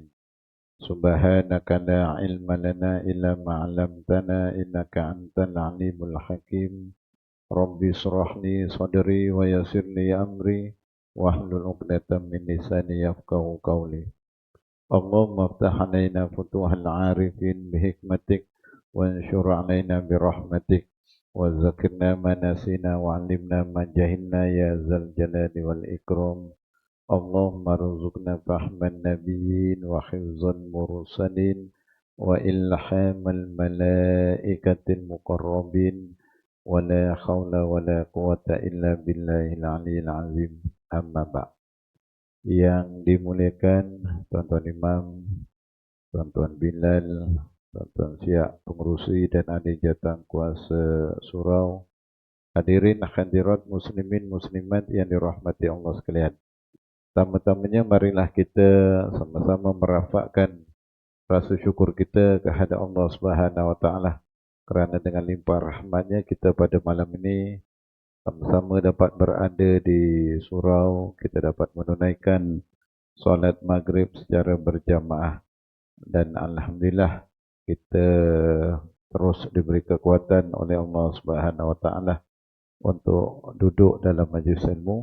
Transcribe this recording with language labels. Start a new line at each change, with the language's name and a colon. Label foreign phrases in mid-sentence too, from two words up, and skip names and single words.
Arabic: سبحانك لا علم لنا إلا ما علمتنا إنك أنت العليم الحكيم. رب اشرح لي صدري ويسر لي أمري واحلل عقدة من لساني يفقهوا قولي. اللهم افتح علينا فتوح العارفين بحكمتك وانشر علينا رحمتك وذكرنا ما نسينا وعلمنا ما جهلنا يا ذا الجلال والإكرام. اللهم ارزقنا فهم النبيين وحفظ المرسلين وإلهام الملائكة المقربين ولا حول ولا قوة إلا بالله العلي العظيم. أما بع'.
Malay: Yang dimuliakan Tuan-Tuan Imam, Tuan-Tuan Bilal, Tuan-Tuan Syiah Pengerusi dan adik jatang kuasa surau, hadirin hadirat muslimin muslimat yang dirahmati Allah sekalian. Pertama-tamanya marilah kita sama-sama merafakkan rasa syukur kita kehadap Allah
Arabic: سبحانه وتعالى
Malay: kerana dengan limpah rahmatnya kita pada malam ini sama-sama dapat berada di surau, kita dapat menunaikan solat maghrib secara berjamaah dan alhamdulillah kita terus diberi kekuatan oleh Allah
Arabic: سبحانه وتعالى
Malay: untuk duduk dalam majlis ilmu.